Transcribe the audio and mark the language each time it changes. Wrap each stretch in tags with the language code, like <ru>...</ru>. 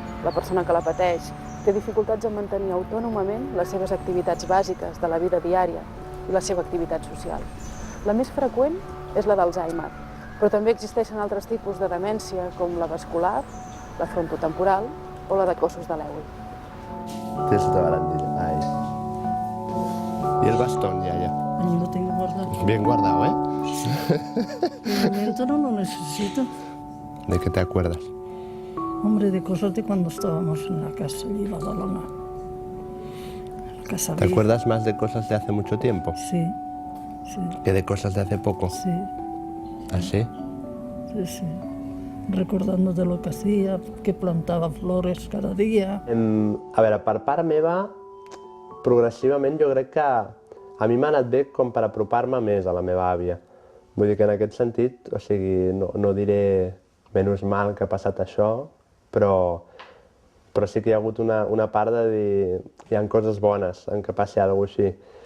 <ca>La persona que la pateix té dificultats en mantenir autònomament les seves activitats bàsiques de la vida diària i la seva activitat social. La més freqüent és la d'Alzheimer, però també existeixen altres tipus de demència com la vascular, la frontotemporal o la de cossos de l'èul.</ca> <es>Tienes otra barandilla. Ahí. ¿Y el bastón, Yaya? Ahí lo tengo guardado. Bien guardado, ¿eh? De momento no lo necesito. ¿De qué te acuerdas? Hombre, de cosas de cuando estábamos en la casa allí, en Badalona. Casa ¿Te vieja. acuerdas más de cosas de hace mucho tiempo Sí, sí, que de cosas de hace poco? sí, ¿Ah, sí? sí, sí. Recordando de lo que hacía, que plantava flores cada dia.</es> <ca>A veure, per part meva, progressivament jo crec que a mi m'ha anat bé com per apropar-me més a la meva àvia. Vull dir que en aquest sentit, o sigui, no diré menys mal que ha passat això, però sí que hi ha hagut una part de dir hi ha coses bones en que passi alguna cosa així.</ca>